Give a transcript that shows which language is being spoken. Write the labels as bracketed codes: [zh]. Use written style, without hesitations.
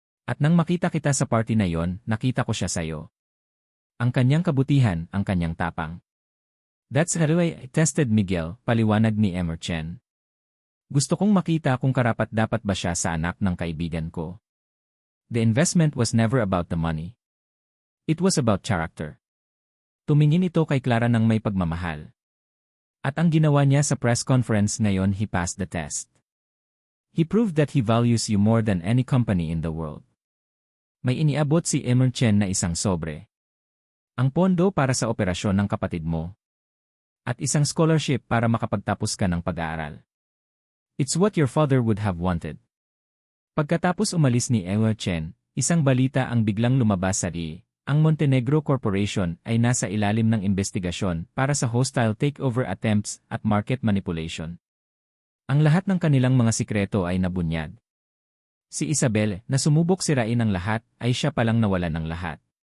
[tl] At nang makita kita sa party na yon, nakita ko siya sayo. Ang kanyang kabutihan, ang kanyang tapang. [en] That's how I tested Miguel, [tl] paliwanag ni Emerchen. Gusto kong makita kung karapat-dapat ba siya sa anak ng kaibigan ko. [en] The investment was never about the money. It was about character. [tl] Tumingin ito kay Clara ng may pagmamahal. At ang ginawa niya sa press conference ngayon, [en] he passed the test. He proved that he values you more than any company in the world. [tl] May iniabot si Emerchen na isang sobre. Ang pondo para sa operasyon ng kapatid mo. At isang scholarship para makapagtapos ka ng pag-aaral. [en] It's what your father would have wanted. [tl] Pagkatapos umalis ni Emerchen, isang balita ang biglang lumabas sa RI. Ang Montenegro Corporation ay nasa ilalim ng investigasyon para sa hostile takeover attempts at market manipulation. Ang lahat ng kanilang mga sikreto ay nabunyag. Si Isabel, na sumubok sirain ang lahat, ay siya palang nawalan ng lahat.